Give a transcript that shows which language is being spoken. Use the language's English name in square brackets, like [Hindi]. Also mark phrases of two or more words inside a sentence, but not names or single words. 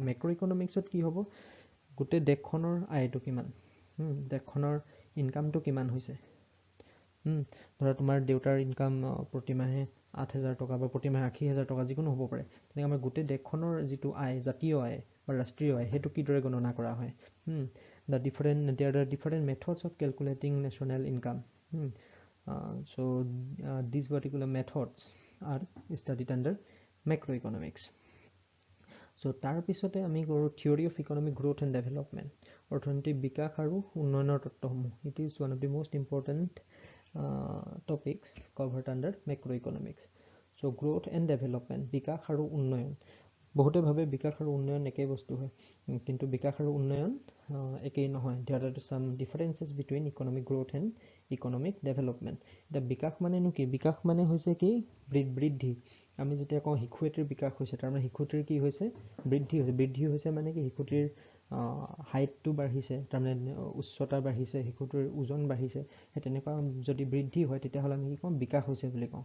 [Assamese] মেক্ৰ'ইকনমিক্সত কি হ'ব, গোটেই দেশখনৰ আয়টো কিমান, দেশখনৰ ইনকামটো কিমান হৈছে। ধৰা তোমাৰ দেউতাৰ ইনকাম প্ৰতিমাহে 8,000 টকা বা প্ৰতিমাহে 80,000 টকা, যিকোনো হ'ব পাৰে। তেনেকৈ আমাৰ গোটেই দেশখনৰ যিটো আয়, জাতীয় আয় বা ৰাষ্ট্ৰীয় আয়, সেইটো কিদৰে গণনা কৰা হয়। [English] There are different methods of calculating national income. So these particular methods are studied under macroeconomics. [Assamese] So তাৰ পিছতে আমি কৰোঁ [English] theory of economic growth and development, [Assamese] অৰ্থনৈতিক বিকাশ আৰু উন্নয়নৰ তত্ত্বসমূহ। [English] it is one of the most important topics covered under macroeconomics. So growth and development, [Assamese] বিকাশ আৰু উন্নয়ন। বহুতে ভাবে বিকাশ আৰু উন্নয়ন একেই বস্তু হয়, কিন্তু বিকাশ আৰু উন্নয়ন একেই নহয়। [English] There are some differences between economic growth and economic development. [Assamese] এতিয়া বিকাশ মানেনো কি? বিকাশ মানে হৈছে কি, বৃদ্ধি। আমি যেতিয়া কওঁ শিশু এটিৰ বিকাশ হৈছে, তাৰমানে শিশুটিৰ কি হৈছে, বৃদ্ধি হৈছে। বৃদ্ধি হৈছে মানে কি, শিশুটিৰ হাইটটো বাঢ়িছে, তাৰমানে উচ্চতা বাঢ়িছে, শিশুটিৰ ওজন বাঢ়িছে। সেই তেনেকুৱা যদি বৃদ্ধি হয় তেতিয়াহ'লে আমি কি কওঁ, বিকাশ হৈছে বুলি কওঁ।